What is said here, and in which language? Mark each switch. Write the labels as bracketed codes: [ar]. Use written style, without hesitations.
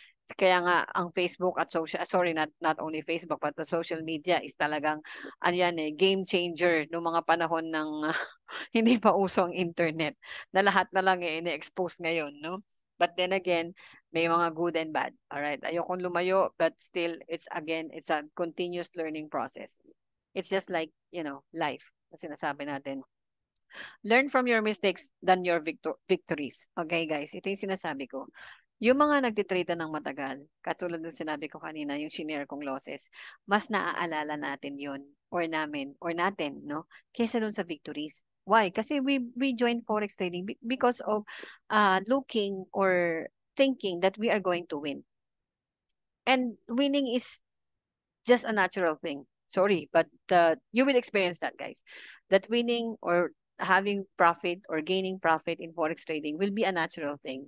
[tl] Kaya nga ang Facebook at [en] not only Facebook but the social media is [tl] talagang game changer noong mga panahon ng hindi pa uso ang internet na lahat na lang ini-expose ngayon, no? [en] But then again, may mga good and bad. All right, [tl] ayokong lumayo, [en] but still it's a continuous learning process. It's just like, life. [tl] Kasi sinasabi natin, [en] learn from your mistakes than your victories. Okay, guys? [tl] Ito yung sinasabi ko. Yung mga nagtitrade na ng matagal, katulad ng sinabi ko kanina, yung shinare kong losses, mas naaalala natin yon or natin, no? Kesa dun sa victories. Why? [en] Kasi we joined forex trading because of looking or thinking that we are going to win. And winning is just a natural thing. Sorry, but you will experience that, guys. That winning or having profit or gaining profit in forex trading will be a natural thing.